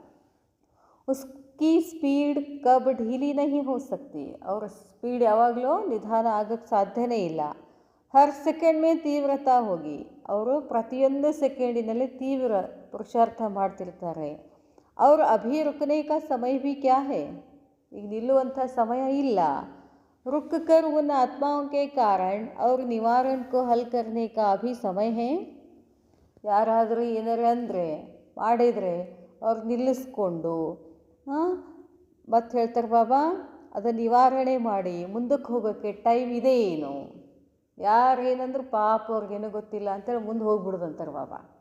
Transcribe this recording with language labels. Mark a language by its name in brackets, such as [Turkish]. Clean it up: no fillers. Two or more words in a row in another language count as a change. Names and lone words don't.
[Hindi] उसकी स्पीड कब ढीली नहीं हो सकती, [Kannada] ಅವರ ಸ್ಪೀಡ್ ಯಾವಾಗಲೂ ನಿಧಾನ ಆಗೋಕ್ಕೆ ಸಾಧ್ಯನೇ ಇಲ್ಲ. [Hindi] हर सेकंड में तीव्रता होगी, [Kannada] ಅವರು ಪ್ರತಿಯೊಂದು ಸೆಕೆಂಡಿನಲ್ಲಿ ತೀವ್ರ ಪುರುಷಾರ್ಥ ಮಾಡ್ತಿರ್ತಾರೆ. [Hindi] ಅವರು अभी रुकने का समय भी क्या है, [Kannada] ಈಗ ನಿಲ್ಲುವಂಥ ಸಮಯ ಇಲ್ಲ. [Hindi] रुक कर उन आत्माओं के कारण और निवारण को हल करने का अभी समय है. [Kannada] ಯಾರಾದರೂ ಏನಾರು ಅಂದರೆ ಮಾಡಿದರೆ ಅವ್ರು ನಿಲ್ಲಿಸ್ಕೊಂಡು ಮತ್ತೆ ಹೇಳ್ತಾರೆ ಬಾಬಾ, ಅದನ್ನು ನಿವಾರಣೆ ಮಾಡಿ ಮುಂದಕ್ಕೆ ಹೋಗೋಕ್ಕೆ ಟೈಮ್ ಇದೆ ಏನು. ಯಾರು ಏನಂದ್ರೆ ಪಾಪ ಅವ್ರಿಗೇನೂ ಗೊತ್ತಿಲ್ಲ ಅಂತೇಳಿ ಮುಂದೆ ಹೋಗ್ಬಿಡ್ದಂತಾರೆ ಬಾಬಾ.